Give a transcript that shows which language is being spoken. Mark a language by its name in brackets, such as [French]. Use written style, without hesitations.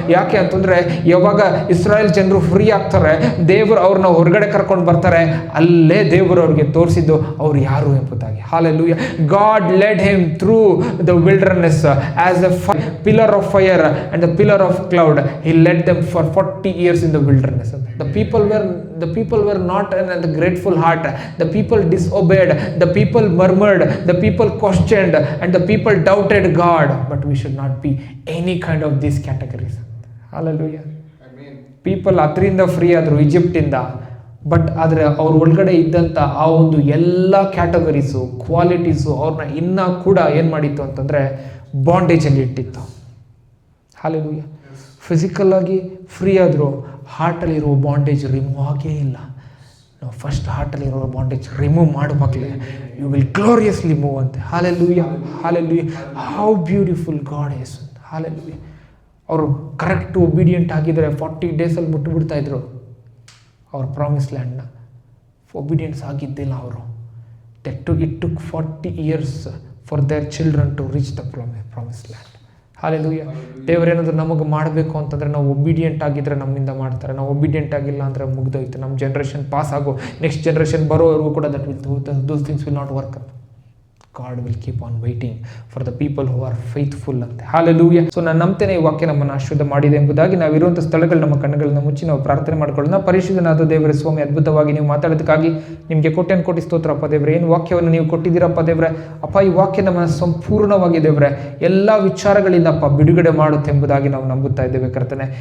[Kannada] ಯಾಕೆ ಅಂತಂದರೆ ಯಾವಾಗ ಇಸ್ರಾಯೇಲ್ ಜನರು ಫ್ರೀ ಆಗ್ತಾರೆ, ದೇವರು ಅವ್ರನ್ನ ಹೊರಗಡೆ ಕರ್ಕೊಂಡು ಬರ್ತಾರೆ, ಅಲ್ಲೇ ದೇವರು ಅವ್ರಿಗೆ ತೋರಿಸಿದ್ದು ಅವ್ರು ಯಾರು ಎಂಬುದಾಗಿ. Hallelujah. [English] God led him through the wilderness as a pillar of fire and the pillar of cloud. He led them for 40 years in the wilderness. The people were not in the grateful heart. The people disobeyed. The people murmured. The people questioned. And the people doubted God. But we should not be any kind of these categories. Hallelujah. Amen. [Kannada] People ಅದರಿಂದ free ಆದರು ಈಜಿಪ್ಟಿಂದ. But ಆದರೆ ಅವ್ರ ಒಳಗಡೆ ಇದ್ದಂಥ ಆ ಒಂದು ಎಲ್ಲ categories, qualities ಅವ್ರನ್ನ ಇನ್ನೂ ಕೂಡ ಏನು ಮಾಡಿತ್ತು ಅಂತಂದರೆ ಬಾಂಡೇಜಲ್ಲಿ ಇಟ್ಟಿತ್ತು. ಹಾಲೆಲೂಯ. ಫಿಸಿಕಲ್ಲಾಗಿ ಫ್ರೀ ಆದರೂ ಹಾರ್ಟಲ್ಲಿರೋ ಬಾಂಡೇಜ್ ರಿಮೂವ್ ಆಗೇ ಇಲ್ಲ. ನಾವು first ಹಾರ್ಟಲ್ಲಿರೋ bondage remove ಮಾಡುವಾಗಲೇ [English] you will gloriously move [Kannada] ಅಂತೆ. [English] Hallelujah. Hallelujah. How beautiful God is. Hallelujah. [Kannada] ಅವರು ಕರೆಕ್ಟ್ ಒಬಿಡಿಯಂಟ್ ಆಗಿದ್ದಾರೆ, 40 days ಮುಟ್ಟುಬಿಡ್ತಾ ಇದ್ರು. ಅವ್ರ ಪ್ರಾಮಿಸ್ ಲ್ಯಾಂಡ್ನ. ಒಬಿಡಿಯನ್ಸ್ ಆಗಿದ್ದಿಲ್ಲ ಅವರು. [English] It took 40 years for their children to reach the promise land. Hallelujah. [Kannada] ದೇವರೇನಾದರೂ ನಮಗೆ ಮಾಡಬೇಕು ಅಂತಂದರೆ ನಾವು ಒಬಿಡಿಯೆಂಟ್ ಆಗಿದ್ದರೆ ನಮ್ಮಿಂದ ಮಾಡ್ತಾರೆ. ನಾವು ಒಬಿಡಿಯೆಂಟ್ ಆಗಿಲ್ಲ ಅಂದರೆ ಮುಗ್ದೋಯ್ತು. ನಮ್ಮ ಜನ್ರೇಷನ್ ಪಾಸ್ ಆಗೋ ನೆಕ್ಸ್ಟ್ ಜನ್ರೇಷನ್ ಬರೋವರೆಗೂ ಕೂಡ [English] Those things will not work. God will keep on waiting for the people who are faithful ಅಂತೆ. Hallelujah. [Kannada] ಸೊ ನಾನು ನಂಬ್ತೇನೆ ಈ ವಾಕ್ಯ ನಮ್ಮನ್ನು ಆಶೀರ್ವಾದ ಮಾಡಿದೆ ಎಂಬುದಾಗಿ. ನಾವಿರುವಂಥ ಸ್ಥಳಗಳು ನಮ್ಮ ಕಣ್ಣುಗಳನ್ನ ಮುಚ್ಚಿ ನಾವು ಪ್ರಾರ್ಥನೆ ಮಾಡ್ಕೊಳ್ಳೋಣ. ಪರಿಶುದ್ಧನಾದ ದೇವರ ಸ್ವಾಮಿ, ಅದ್ಭುತವಾಗಿ ನೀವು ಮಾತಾಡೋದಕ್ಕಾಗಿ ನಿಮಗೆ ಕೋಟಿ ಸ್ತೋತ್ರಪ್ಪ ದೇವರೇ. ಏನು ವಾಕ್ಯವನ್ನು ನೀವು ಕೊಟ್ಟಿದ್ದೀರಪ್ಪ ದೇವರೇ. ಅಪ್ಪ, ಈ ವಾಕ್ಯ ನಮ್ಮನ್ನು ಸಂಪೂರ್ಣವಾಗಿ ದೇವರೇ ಎಲ್ಲ ವಿಚಾರಗಳಿಂದಪ್ಪ ಬಿಡುಗಡೆ ಮಾಡುತ್ತೆ ಎಂಬುದಾಗಿ ನಾವು ನಂಬುತ್ತಾ ಇದ್ದೇವೆ ಕರ್ತನೆ.